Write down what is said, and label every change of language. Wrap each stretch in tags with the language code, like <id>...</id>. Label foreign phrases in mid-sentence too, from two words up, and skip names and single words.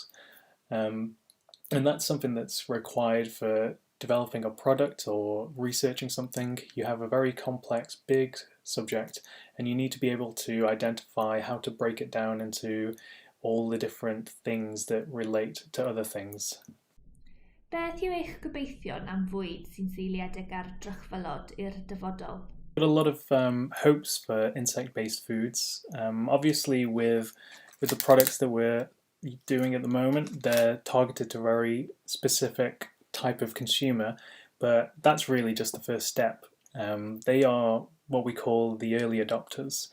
<en>And that's something that's required for developing a product or researching something. You have a very complex, big subject, and you need to be able to identify how to break it down into all the different things that relate to other things.</en> <cy>Beth yw eich gobeithion am fwyd sy'n seiliedig ar drychfylod i'r dyfodol?</cy> <en>Got a lot of hopes for insect-based foods. Obviously, with the products that we're doing at the moment, they're targeted to a very specific type of consumer, but that's really just the first step. They are what we call the early adopters.</en>